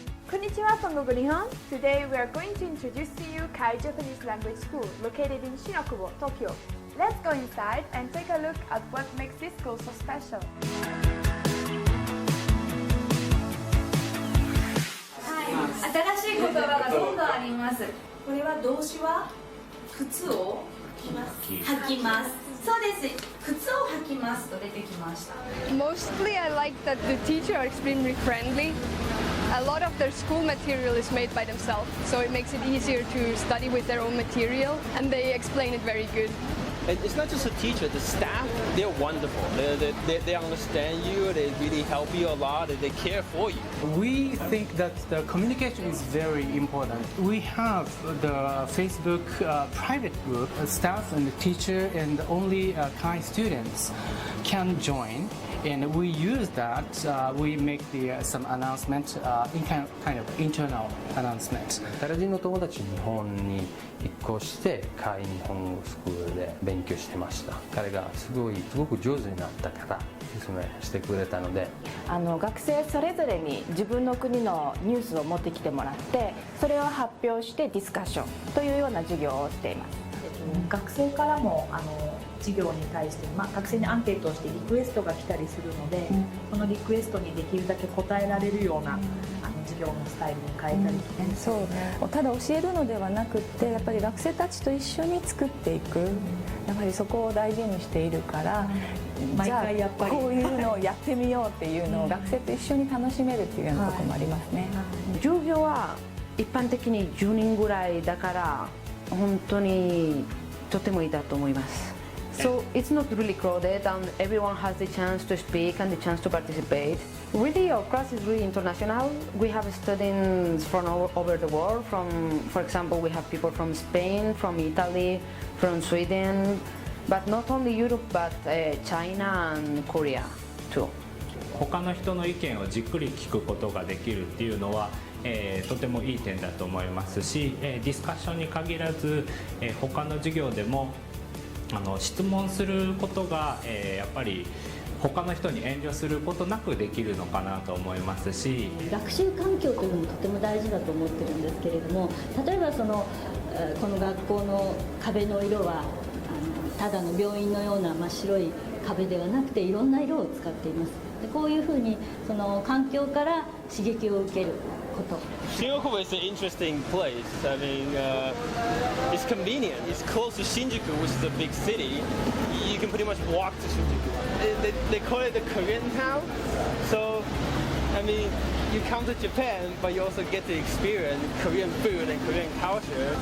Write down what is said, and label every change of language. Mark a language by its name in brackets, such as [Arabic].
[English] Konnichiwa from Gogo Nihon. Today we are going to introduce to you Kai Japanese Language School, located in Shin-Okubo, Tokyo. Let's go inside and take a look at what makes this school so special. [Japanese] 新しい言葉がどんどんあります。これは動詞は靴を履きます。そうです。靴を履きますと出てきました。 [English] Mostly I like that the teachers are extremely friendly. A lot of their school material is made by themselves, so it makes it easier to study with their own material, and they explain it very good. It's not just a teacher, the staff, they're wonderful. They understand you, they really help you a lot, and they care for you. We think that the communication is very important. We have the Facebook private group, staff and the teacher and only Kai students can join. And we use that, we make some announcement, kind of internal announcement. [Japanese] タラジンの友達日本に引っ越して会日本語スクールで勉強してました。彼がすごく上手になったから説明してくれたので、学生それぞれに自分の国のニュースを持ってきてもらって、それを発表してディスカッションというような授業をしています。学生からも授業に対して、学生にアンケートをしてリクエストが来たりするので、そのリクエストにできるだけ答えられるような授業のスタイルに変えたりとか、そうただ教えるのではなくって、やっぱり学生たちと一緒に作っていく、やっぱりそこを大事にしているから、毎回やっぱりこういうのをやってみようっていうのを学生と一緒に楽しめるっていうようなところもありますね。授業は一般的に10人ぐらいだから本当にとてもいいだと思います。 [English] So it's not really crowded and everyone has the chance to speak and the chance to participate. Really, our class is really international. We have students from all over the world. For example, we have people from Spain, from Italy, from Sweden, but not only Europe, but China and Korea too. [Japanese] 他の人の意見をじっくり聞くことができるっていうのはとてもいい点だと思いますし、ディスカッションに限らず他の授業でも質問することがやっぱり他の人に遠慮することなくできるのかなと思いますし、学習環境というのもとても大事だと思ってるんですけれども、例えばこの学校の壁の色はただの病院のような真っ白い壁ではなくていろんな色を使っています。でこういうふうにその環境から刺激を受けること。 [English] Shikokubo is an interesting place. I mean, it's convenient. It's close to Shinjuku, which is a big city. You can pretty much walk to Shinjuku. They call it the Korean town. So, I mean, you come to Japan, but you also get to experience Korean food and Korean culture.